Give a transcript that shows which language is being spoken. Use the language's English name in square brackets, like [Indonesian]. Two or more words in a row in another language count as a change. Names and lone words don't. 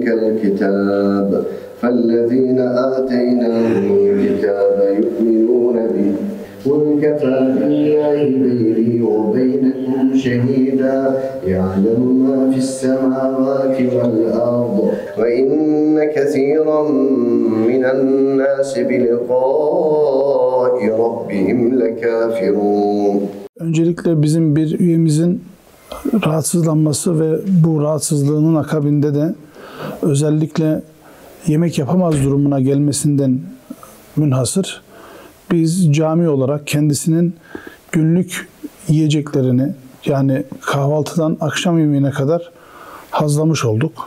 [Arabic] الكتاب فالذين آتيناهم الكتاب يؤمنون به قل كفى بالله بيني وبينكم شهيدا يعلم ما في السماوات والأرض وإن كثيرا من الناس بلقاء ربهم لكافرون. [Turkish] Öncelikle bizim bir üyemizin rahatsızlanması ve bu rahatsızlığının akabinde de özellikle yemek yapamaz durumuna gelmesinden münhasır biz cami olarak kendisinin günlük yiyeceklerini yani kahvaltıdan akşam yemeğine kadar hazırlamış olduk.